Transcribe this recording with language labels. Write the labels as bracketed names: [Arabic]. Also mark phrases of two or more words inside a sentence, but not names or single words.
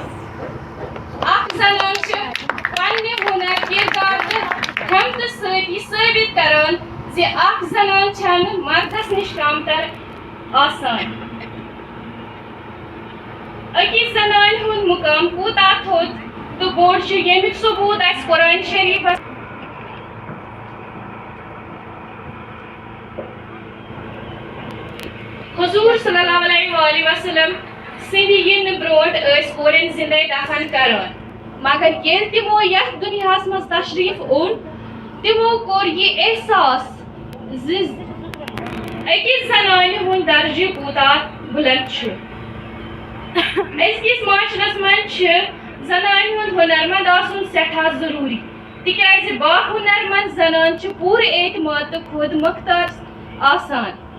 [Kashmiri] اکھ زنان چھِ پننہِ ہُنر کِردار تہٕ ہمتہٕ سۭتۍ یہِ ثٲبت کران زِ اکھ زنان چھنہٕ مردس نِش کمتر آسان. أکِس زنانہِ ہُنٛد مُقام کوٗتاہ تھوٚد تہٕ بوٚڑ چھُ ییٚمیُک ثبوٗت اَسہِ قرآن شریٖفس حضور [Arabic] صلی اللہ علیہ وآلہ وسلم [Kashmiri] سٕنٛدِ یِنہٕ برٛونٛٹھ ٲسۍ کورٮ۪ن زِنٛدَے دفن کران مگر ییٚلہِ تِمو یتھ دُنیاہس منٛز تشریٖف اوٚن تِمو کوٚر یہِ احساس زِ أکِس زنانہِ ہُنٛد درجہٕ کوٗتاہ بُلنٛد چھُ. أزکِس معاشرس منٛز چھِ زنانہِ ہُنٛد ہُنرمنٛد آسُن سٮ۪ٹھاہ ضروٗری تِکیازِ باہُنرمنٛد زنان چھِ پوٗرٕ اعتماد تہٕ خود مۄختار آسان.